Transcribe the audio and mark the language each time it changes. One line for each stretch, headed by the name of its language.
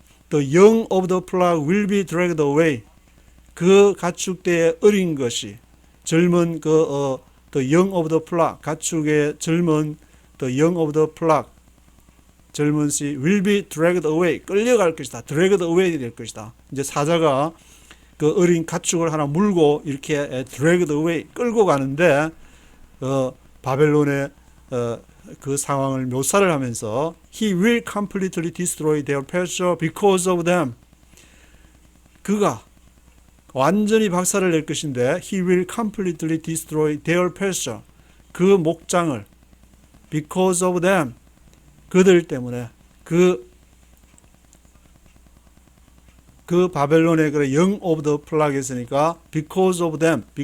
English: The young of the flock will be dragged away.
Korean: 그 가축대의 어린 것이 젊은
English: the young of the flock
Korean: 가축의 젊은
English: the young of the flock
Korean: 젊은 씨
English: will be dragged away
Korean: 끌려갈 것이다. dragged away 될 것이다. 이제 사자가 그 어린 가축을 하나 물고 이렇게 dragged away 끌고 가는데 바벨론의 그 상황을 묘사를 하면서
English: He will completely destroy their pasture because of them.
Korean: 그가 완전히 박살을 낼 것인데
English: He will completely destroy their pasture.
Korean: 그 목장을
English: because of them.
Korean: 그들 때문에 그 바벨론의 그
English: young of the flock
Korean: 했으니까
English: because of them.